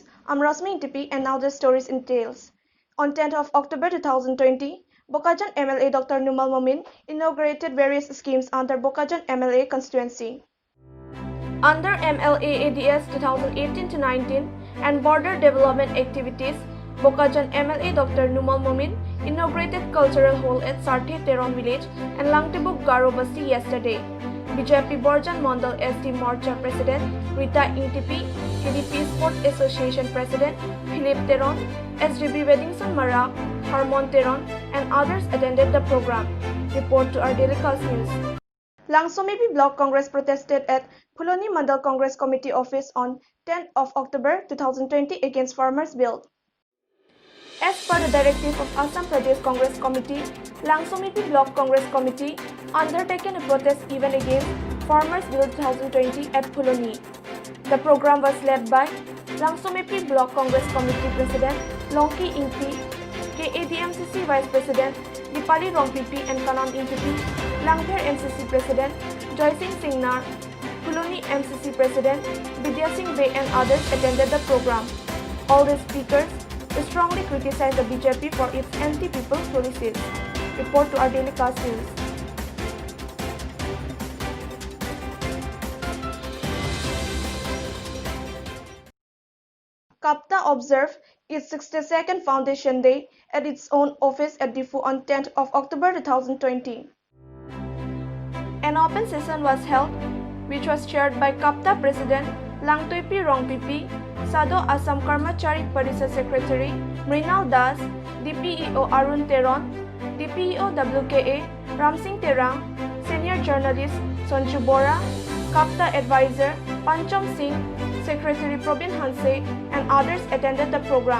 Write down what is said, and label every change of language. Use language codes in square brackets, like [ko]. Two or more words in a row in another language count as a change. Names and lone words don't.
[en] I'm Rasmi Intipi and now the stories in details. On 10th of October 2020, Bokajjan MLA Dr. Numal Momin inaugurated various schemes under Bokajjan MLA constituency. Under MLA ADS 2018-19 and border development activities, Bokajjan MLA Dr. Numal Momin inaugurated cultural hall at Sarthe Teron village and Langtibuk Garo Basti yesterday. BJP Borjan Mondal ST Morcha President Rita Intipi, KDP Sport Association President Philip Teron, SDB Weddingson Mara, Harmon Teron and others attended the program. Report to our Daily Cast News. Langsomipi Block Congress protested at Phuloni Mandal Congress Committee office on 10th of October 2020 against Farmers' Bill. As per the directive of Assam Pradesh Congress Committee, Langsomipi Block Congress Committee undertaken a protest event against Farmers' Bill 2020 at Phuloni. The program was led by Langsomipi Block Congress Committee President Longki Ingti, KADMCC Vice President Dipali Rongpipi and Kanam Ingtipi, Langpher MCC President Joysing Singnar, Phuloni MCC President Vidya Singh Bey and others attended the program. All the speakers strongly criticized the BJP for its anti-people policies. Report to our Daily Cast News. CAPTA observed its 62nd Foundation Day at its own office at Diffu on 10th of October 2020. An open session was held, which was chaired by CAPTA President Langtoipi Rongpipi, Sado Assam Karmachari Parishad Secretary Mrinal Das, DPEO Arun Teron, DPEO WKA Ramsingh Terang, Senior Journalist Sonju Bora, CAPTA Advisor Pancham Singh, Secretary Probin Hanse and others attended the program.